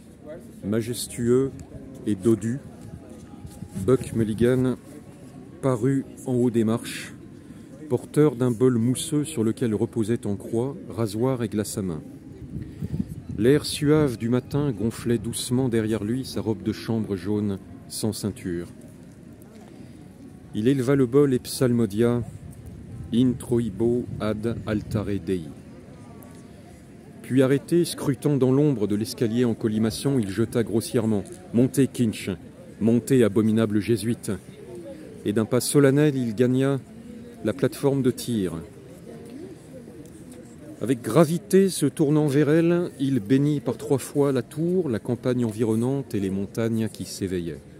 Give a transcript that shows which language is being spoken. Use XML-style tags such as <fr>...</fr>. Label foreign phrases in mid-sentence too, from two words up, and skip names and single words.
<fr>majestueux et dodu, Buck Mulligan parut en haut des marches, porteur d'un bol mousseux sur lequel reposait en croix rasoir et glace à main. L'air suave du matin gonflait doucement derrière lui sa robe de chambre jaune sans ceinture. Il éleva le bol et psalmodia «</fr> <la>Introibo ad altare Dei ».</la> <fr>Puis arrêté, scrutant dans l'ombre de l'escalier en colimaçon, il jeta grossièrement « Montez, Kinch, montez, abominable jésuite !» Et d'un pas solennel, il gagna la plateforme de tir. Avec gravité, se tournant vers elle, il bénit par 3 fois la tour, la campagne environnante et les montagnes qui s'éveillaient.</fr>